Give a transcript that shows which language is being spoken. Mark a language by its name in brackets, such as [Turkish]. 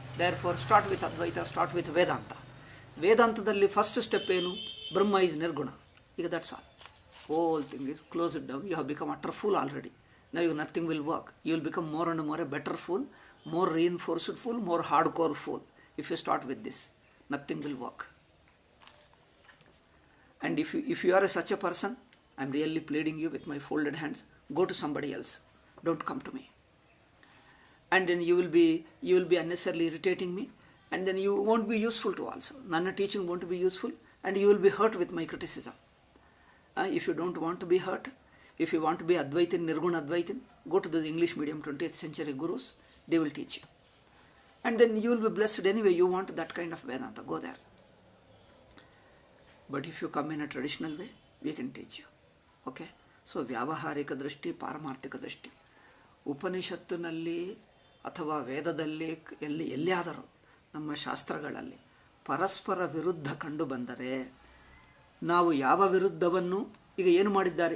[English] There for start with Advaita, start with Vedanta. ವೇದಾಂತದಲ್ಲಿ first step ಏನು? Brahma is nirguna. ಈಗ that's all. Whole thing is closed down. You have become utter fool already. Now you nothing will work. You will become more and more a better fool, more reinforced fool, more hardcore fool. If you start with this, nothing will work. And if you are such a person, I am really pleading you with my folded hands, go to somebody else. Don't come to me. And then you will be unnecessarily irritating me, and then you won't be useful to also. Nana teaching won't be useful, and you will be hurt with my criticism. If you don't want to be hurt, if you want to be Advaitin, Nirguna Advaitin, go to the English medium 20th century gurus, they will teach you. And then you will be blessed anyway. You want that kind of Vedanta, go there. But if you come in a traditional way, we can teach you. Okay? [Kannada] So, ವ್ಯಾವಹಾರಿಕ ದೃಷ್ಟಿ, ಪಾರಮಾರ್ಥಿಕ ದೃಷ್ಟಿ. ಉಪನಿಷತ್ತಿನಲ್ಲಿ ಅಥವಾ ವೇದದಲ್ಲಿ ಎಲ್ಲಿಯಾದರೂ ನಮ್ಮ ಶಾಸ್ತ್ರಗಳಲ್ಲಿ ಪರಸ್ಪರ ವಿರುದ್ಧ ಕಂಡು ಬಂದರೆ ನಾವು ಯಾವ ವಿರುದ್ಧವನ್ನು ಈಗ ಏನು ಮಾಡಿದ್ದಾರೆ?